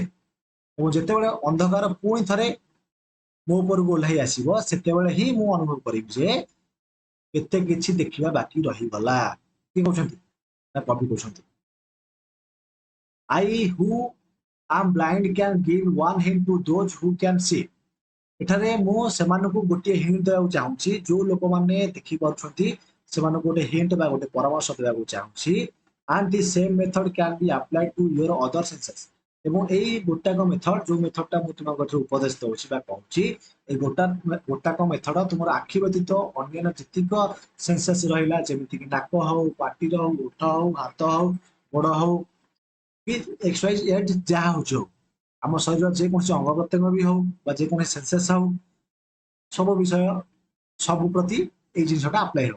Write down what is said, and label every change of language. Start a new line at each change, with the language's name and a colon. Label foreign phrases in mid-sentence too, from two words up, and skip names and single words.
Odia: ଏବଂ ଯେତେବେଳେ ଅନ୍ଧକାର ପୁଣି ଥରେ ମୋ ଉପରକୁ ଓହ୍ଲାଇ ଆସିବ ସେତେବେଳେ ହିଁ ମୁଁ ଅନୁଭବ କରିବି ଯେ କେତେ କିଛି ଦେଖିବା ବାକି ରହିଗଲା। କିଏ କହୁଛନ୍ତି? ନା କବି କହୁଛନ୍ତି।
English: I who am blind can give one hint to those who can see.
Odia: ଏଠାରେ ମୁଁ ସେମାନଙ୍କୁ ଗୋଟିଏ ହିଣ୍ଟ ଦେବାକୁ ଚାହୁଁଛି, ଯୋଉ ଲୋକମାନେ ଦେଖିପାରୁଛନ୍ତି ସେମାନଙ୍କୁ ଗୋଟେ ହିଣ୍ଟ ବା ଗୋଟେ ପରାମର୍ଶ ଦେବାକୁ ଚାହୁଁଛି।
English: and the same method can be applied to your other senses.
Odia: ଏବଂ ଏଇ ଗୋଟାକ ମେଥଡ, ଯୋଉ ମେଥଡଟା ମୁଁ ତୁମକୁ ଉପଦେଶ ଦଉଛି ବା କହୁଛି, ଏଇ ଗୋଟାକ ମେଥଡ ତୁମର ଆଖି ବ୍ୟତୀତ ଅନ୍ୟାନ୍ୟ ଯେତିକ ସେନ୍ସେସ୍ ରହିଲା, ଯେମିତିକି ନାକ ହଉ, ପାଟିର ହଉ, ଓଠ ହଉ, ହାତ ହଉ, ଗୋଡ ହଉ, କି ଏକ୍ସୱାଇଜ୍ ଯାହା ହଉଛି ହଉ, ଆମ ଶରୀର ଯେକୌଣସି ଅଙ୍ଗ ପ୍ରତ୍ୟଙ୍ଗ ବି ହଉ ବା ଯେକୌଣସି ସେନ୍ସେସ୍ ହଉ, ସବୁ ବିଷୟ ସବୁ ପ୍ରତି ଏଇ ଜିନିଷଟା ଆପ୍ଲାଏ ହବ।